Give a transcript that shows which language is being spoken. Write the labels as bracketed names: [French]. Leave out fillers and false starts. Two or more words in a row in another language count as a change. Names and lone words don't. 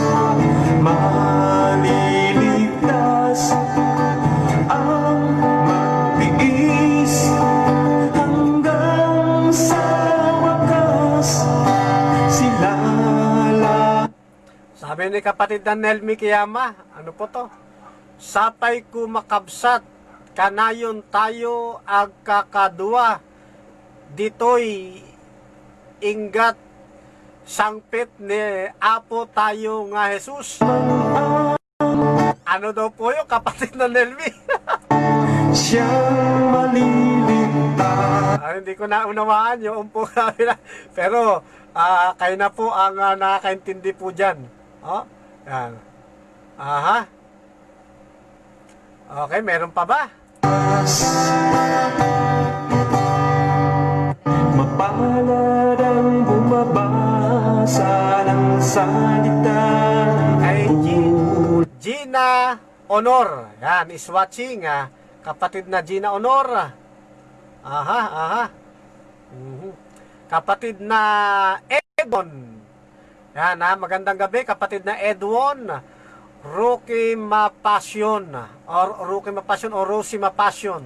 [Filipino] Maliligtas ang magtiis hanggang sa wakas sila Sabi ni kapatid na Nelmi Kiyama, ano po to? [Iloko] Sapay ko makabsat, kanayon tayo ag kakadua, ditoy ingat sangpit ni Apo tayo nga Jesus. [Filipino] Ano daw po yung kapatid na Nelmi? siyang maliligtas. Hindi ko naunawaan yung umpo namin. Pero kayo na po ang nakakaintindi po dyan. Oh, yan. Aha. Okay, meron pa ba? Mapalad ang bumabasa ng salita Kay ng Gina Honor. Yan, [English] is watching. [Filipino] Kapatid na Gina Honor. Aha, aha. Kapatid na Edwon. Yan, magandang gabi. Kapatid na Edwon. Rookie Mapasyon. Or Rookie Mapasyon o Rosie Mapasyon.